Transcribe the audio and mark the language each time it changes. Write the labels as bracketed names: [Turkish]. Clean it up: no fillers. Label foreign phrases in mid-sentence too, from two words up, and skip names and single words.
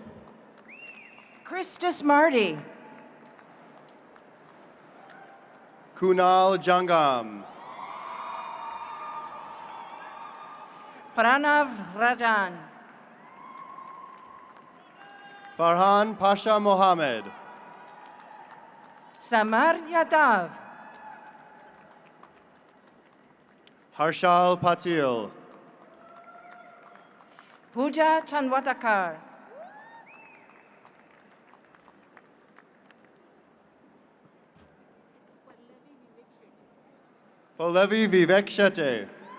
[English] Christus Marty. Kunal Jangam. Pranav Rajan. Farhan Pasha Mohammed. Samar Yadav. Harshal Patil. Pooja Chanwatakar. Polevi Vivek Shetty.